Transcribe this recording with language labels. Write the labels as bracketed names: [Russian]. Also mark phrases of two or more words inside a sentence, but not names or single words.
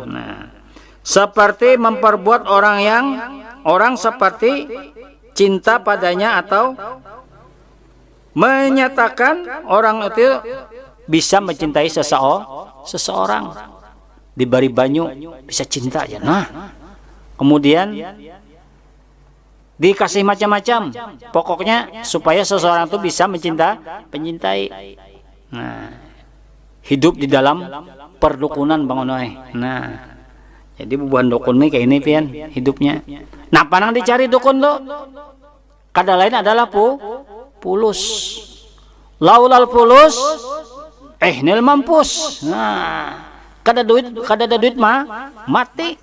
[Indonesian] Nah, seperti memperbuat orang seperti cinta padanya atau menyatakan orang itu bisa mencintai seseorang, diberi banyu bisa cinta ya. Nah, kemudian dikasih macam-macam, pokoknya supaya seseorang itu bisa mencintai. Nah, hidup di dalam perdukunan Bang Onoy. [Banjar] Nah, jadi bubuhan dukun nih kayak ini pian hidupnya. Nah, panang dicari dukun tuh kada lain adalah pulus. [Arabic] لولا الفلوس [Indonesian] nil mampus. [Banjar] Nah, kada ada duit mah mati.